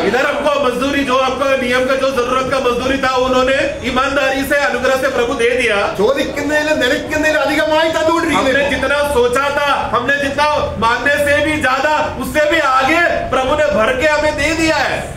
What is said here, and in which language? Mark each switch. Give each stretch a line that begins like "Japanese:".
Hindi: इधर हमको मजदूरी, जो आपको नियम का जो जरूरत का मजदूरी था, उन्होंने ईमानदारी से अनुग्रह से प्रभु दे दिया.
Malayalam: ചോദിക്കുന്നതിലും നിലയ്ക്കുന്നതിലും അധികമായി തന്നുകൊണ്ടിരിക്കുന്നു.
Hindi: हमने जितना सोचा था, हमने जितना मांगने से भी ज्यादा, उससे भी आगे प्रभु ने भर के हमें दे दिया है.